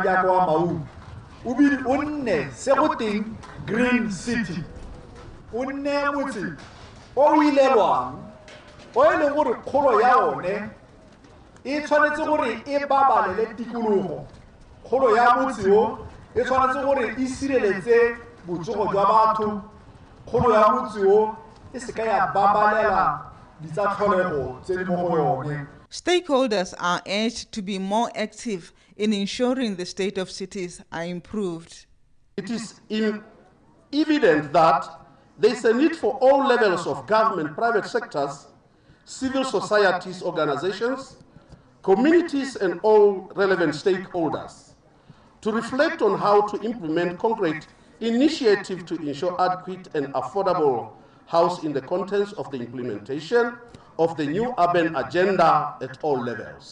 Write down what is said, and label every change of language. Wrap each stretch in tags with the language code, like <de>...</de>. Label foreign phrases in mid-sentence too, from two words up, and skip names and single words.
<tn>jaaka wa Maung o nne se go teng Green City o nne motse o ilelwang o e leng gore kgolo ya one e tshwanetse gore e babalele tikologo kgolo ya motse o e tshwanetse gore e sireletse botsogo jwa batho kgolo ya motse o e se ka ya babalela ditsatlholego tse di mo go yone.</tn> <en>Stakeholders are urged to be more active in ensuring the state of cities are improved. It is evident that there is a need for all levels of government, private sectors, civil societies, organizations, communities, and all relevant stakeholders to reflect on how to implement concrete initiatives to ensure adequate and affordable housing in the context of the implementation of the new urban agenda at all levels.</en>